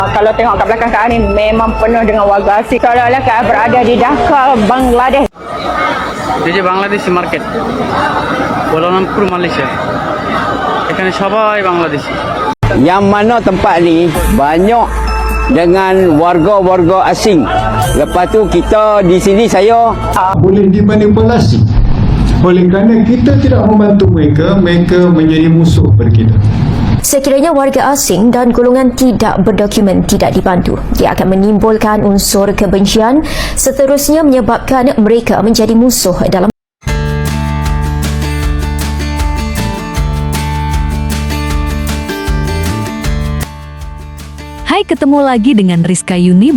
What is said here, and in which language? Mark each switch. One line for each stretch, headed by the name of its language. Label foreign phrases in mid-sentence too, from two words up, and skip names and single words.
Malay: Kalau tengok kat belakang kami memang penuh dengan warga asing. Seolah-olah kami berada di Dhaka, Bangladesh.
Bangla: এই যে বাংলাদেশি মার্কেট কুয়ালালামপুর মালয়েশিয়া, এখানে সবাই বাংলাদেশি।
Malay: Yang mana tempat ni banyak dengan warga-warga asing. Lepas tu kita di sini saya boleh dimanipulasi oleh kerana kita tidak membantu mereka, mereka menjadi musuh kepada kita. Sekiranya warga asing dan golongan tidak berdokumen tidak dibantu, ia akan menimbulkan unsur kebencian, seterusnya menyebabkan mereka menjadi musuh dalam
Indonesian: Hai, ketemu lagi dengan Rizka Yuni.